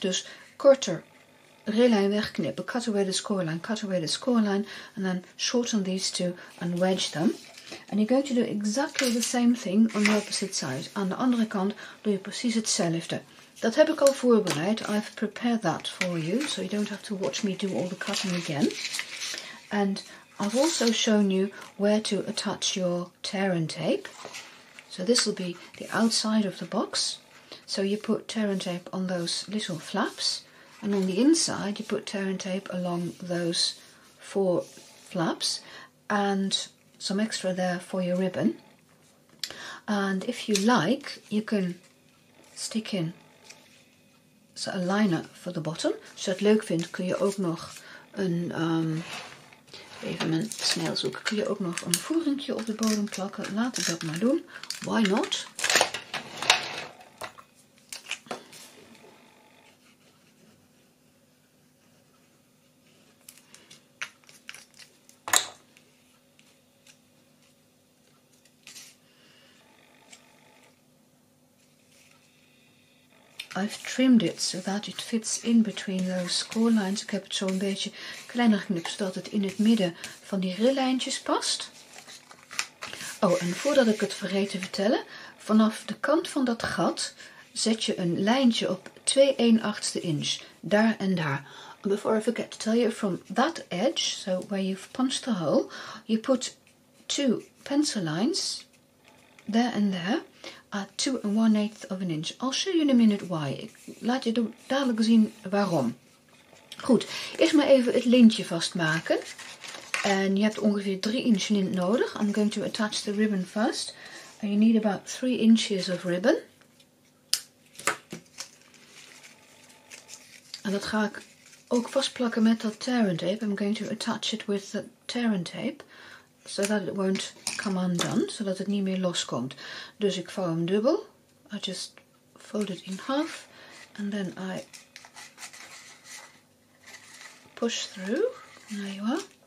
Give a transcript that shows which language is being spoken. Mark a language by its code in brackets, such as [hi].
[nl] Dus korter rillijn wegknippen. [en] Cut away the score line. Cut away the score line. And then shorten these two and wedge them. And you're going to do exactly the same thing on the opposite side. [nl] Aan de andere kant doe je precies hetzelfde. Dat heb ik al voorbereid. [en] I've prepared that for you. So you don't have to watch me do all the cutting again. And I've also shown you where to attach your tear and tape. So this will be the outside of the box. So you put tear and tape on those little flaps. And on the inside you put tear and tape along those 4 flaps. And some extra there for your ribbon. And if you like, you can stick in a liner for the bottom. [nl] Als je dat leuk vindt, kun je ook nog een... even mijn snel zoeken. Kun je ook nog een voeringje op de bodem plakken. Laat ik dat maar doen. [en] Why not? I've trimmed it so that it fits in between those score lines. [nl] Ik heb het zo een beetje kleiner geknipt zodat het in het midden van die rillijntjes past. Oh, en voordat ik het vergeet te vertellen, vanaf de kant van dat gat zet je een lijntje op 2/1/8 inch. Daar en daar. [en] Before I forget to tell you, from that edge, so where you've punched the hole, you put 2 pencil lines there and there. 2 1/8 of an inch. I'll show you in a minute why. [nl] Ik laat je dadelijk zien waarom. Goed, eerst maar even het lintje vastmaken. En je hebt ongeveer 3 inch lint nodig. [en] I'm going to attach the ribbon first. And you need about 3 inches of ribbon. [nl] En dat ga ik ook vastplakken met dat tear and tape. [en] I'm going to attach it with the tear and tape. So that it won't come undone, [nl] zodat het niet meer loskomt. Dus ik vouw hem dubbel. [en] I just fold it in half. And then I push through. There you are.